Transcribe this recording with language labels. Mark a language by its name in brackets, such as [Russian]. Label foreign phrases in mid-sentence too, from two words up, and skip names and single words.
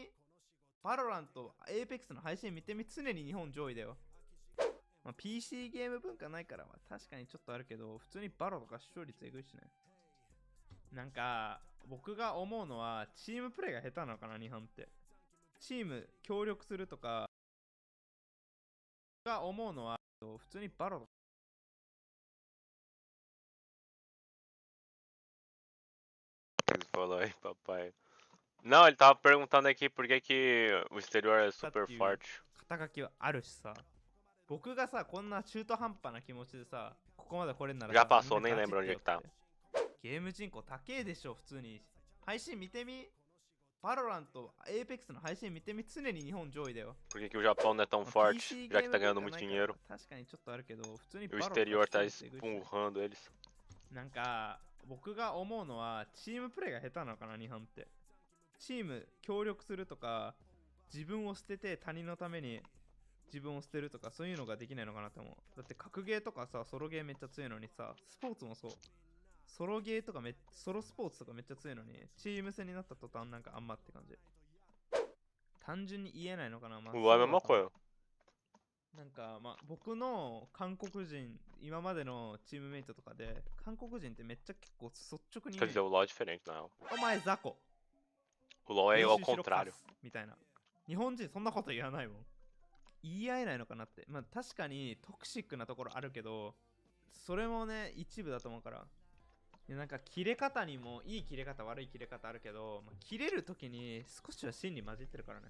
[Japanese] バロラント、エーペックスの配信見てみ。常に日本上位だよ。PC ゲーム文化ないからは確かにちょっとあるけど、普通にバロとか視聴率えぐいしね。なんか、僕が思うのは、チームプレーが下手なのかな、日本って。チーム協力するとか、が思うのは、普通にバロ。 [Portuguese] Falou aí, papai. Não, ele tava perguntando aqui por que que o exterior é super forte. [Japanese] 肩書きはあるしさ。僕がさ、こんな中途半端な気持ちでさ、ここまで来れんならさ、 [Portuguese] Já passou, nem lembro onde é que tá. [Japanese] ゲーム人口高えでしょ、普通に。配信見てみ。バロラント、エーペックスの配信見てみ。常に日本上位だよ。 [Portuguese] Por que que o Japão não é tão forte, já que tá ganhando muito dinheiro? [Japanese] 確かにちょっとあるけど、普通に [Portuguese] E [Japanese] バ [Portuguese] o [Japanese] ロラント [Portuguese] exterior tá empurrando eles. [Japanese] なんか、僕が思うのは、チームプレーが下手なのかな、日本って。チーム協力するとか、自分を捨てて他人のために自分を捨てるとか、そういうのができないのかなって思う。だって格ゲーとかさ、ソロゲーめっちゃ強いのにさ、スポーツもそう。ソロゲーとかソロスポーツとかめっちゃ強いのに、チーム戦になった途端なんかあんまって感じ。単純に言えないのかな。 [Portuguese] O Lama é uma coisa. [Japanese] なんか僕の韓国人、今までのチームメイトとかで、韓国人ってめっちゃ結構率直に [Portuguese] Quer [Japanese] 言う [Portuguese] dizer, o LoL é diferente, na real. [Japanese] お前雑魚 [Portuguese] O LoL é [Japanese] 練 [Portuguese] ao [Japanese] 習しろ [Portuguese] contrário. [Japanese] カスみたいな。日本人そんなこと言わないもん。言い合えないのかなって。確かにトクシックなところあるけど、それもね、一部だと思うから。なんか切れ方にもいい切れ方悪い切れ方あるけど、切れるときに少しは真に混じってるからね。